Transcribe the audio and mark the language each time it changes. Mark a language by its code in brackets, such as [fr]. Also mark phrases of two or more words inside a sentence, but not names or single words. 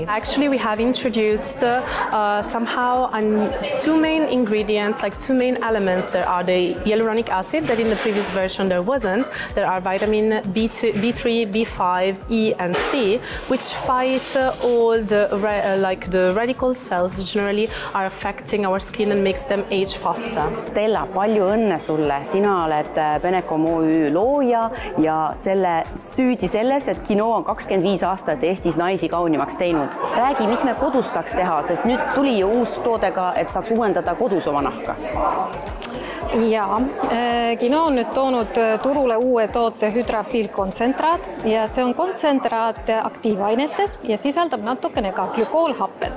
[en] Actually, we have introduced somehow two main ingredients, like two main elements. There are the hyaluronic acid that in the previous version there wasn't. There are vitamin B3, B5, E and C, which fight all the the radical cells generally are affecting our skin and makes them age faster. [et] Stella, palju õnne sulle. Sina oled Benecom OÜ looja ja süüdi selles, et Kino on 25 aastat Eestis naisi kaunimaks teinud. Räägi, mis me kodus saaks teha, sest nüüd tuli ju uus toodega, et saaks uuendada kodus oma nahka. Jaa, Kino on nüüd toonud turule uue toote Hydrapil kontsentraat ja see on kontsentraat aktiivainetes ja sisaldab natukene ka glükoolhapped.